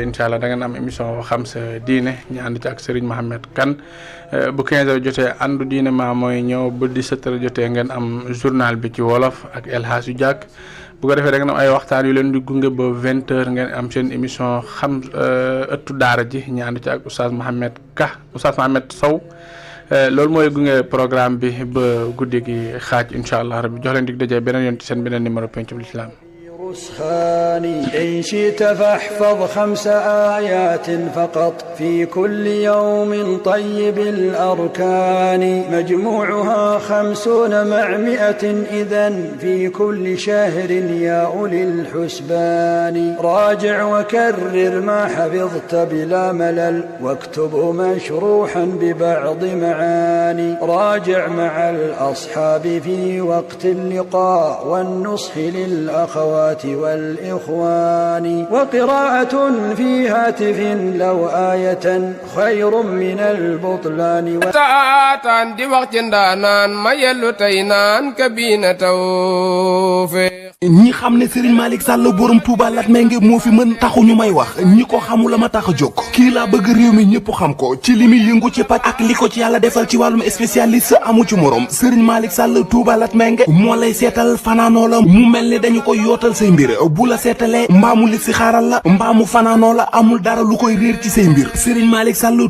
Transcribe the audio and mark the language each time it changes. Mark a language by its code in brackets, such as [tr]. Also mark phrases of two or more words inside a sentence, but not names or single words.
[ar] إن شاء الله [wo] da ngeen am émission xam sa diine ñu ànd ci ak Serigne Mohamed Kane bu 15 heures jotee àndu diine maa mooy ñëw bu 17 heures jotee ngeen am journal bi ci wolof ak El Hadj Diak bu ko defee da ngeen am ay waxtaan yu leen di gunge ba 20 heures ngeen am seen émission xam ëttu daara ji ñu ànd ci ak Oustaz Mohamed Sow loolu mooy gunge programme bi ba guddi gi xaaj [ar] إن شاء الله [wo] rabbi jox leen dig dajee beneen yoon ci seen beneen numéro Pencum Lislaam [ar] إن شئت فاحفظ 5 آيات فقط في كل يوم طيب الأركان مجموعها 50 مع 100 إذن في كل شهر يا أولي الحسبان راجع وكرر ما حفظت بلا ملل واكتب مشروحا ببعض معاني راجع مع الأصحاب في وقت اللقاء والنصح للأخوات والإخوان وقراءة في هاتف لو آية خير من البطلان [wo] تاatan di wax ci ndaanaan ma yellu tey naan kabina tawfiq ñi xam ne Serigne Malick Sall borom Touba Latmingué moo fi mën taxu ñu may wax ñi ko xamul la ma tax a jóg kii laa bëgg réew mi ñëpp xam ko ci li muy yëngu ci paj ak li ko ci yàlla defal ci wàllum spécialiste amu ci morom Serigne Malick Sall Touba Latmingué moo lay seetal fanaanoo la mu mel ni dañu ko yootal say mbir bu la seetalee mbaamu li si xaaral la mbaamu fanaanoo la amul dara lu koy réer ci say mbir Serigne Malick Sall